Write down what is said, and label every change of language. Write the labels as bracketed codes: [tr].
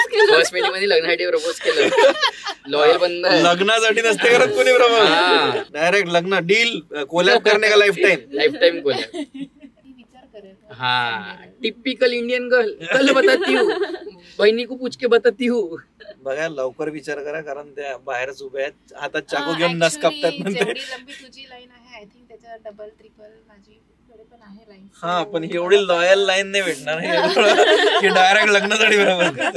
[mr] First meeting मध्ये लग्नासाठी propose केलं. लॉयल बंद लग्नासाठी नसते करत कोणी प्रपोज, डायरेक्ट लग्न डील कोलॅब करणे का लाईफ टाइम कोलॅब. [hi] हाँ टिपिकल इंडियन गर्ल, कल बताती हूँ, बहिणी को पूछ के बताती हूँ. [mr] बघा लवकर विचार करा, कारण त्या बाहेरच उभ्या आहेत, हातात चाकू घेऊन नस कापतात. तुझी लाईन आहे, आय थिंक त्याच्या डबल ट्रिपल माझी पण आहे लाईन. हा पण एवढी लॉयल लाईन नाही भेटणार की डायरेक्ट लग्नासाठी बरोबर.